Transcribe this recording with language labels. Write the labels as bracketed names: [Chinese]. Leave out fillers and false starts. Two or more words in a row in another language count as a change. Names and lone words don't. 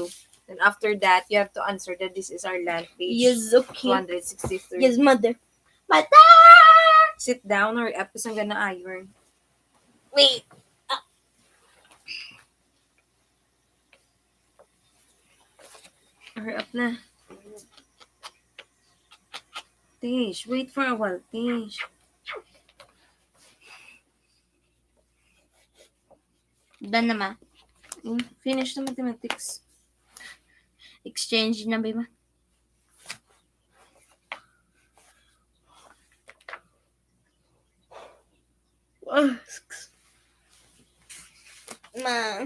[English] And after that, you have to answer that this is our land page. Yes, okay. 263. Yes, mother. Mother! Sit down or up because I'm gonna iron. Wait. Hurry up na. Tish, wait for a while, Tish. Done na, ma. Finish the mathematics. Exchange na, ba? Ma.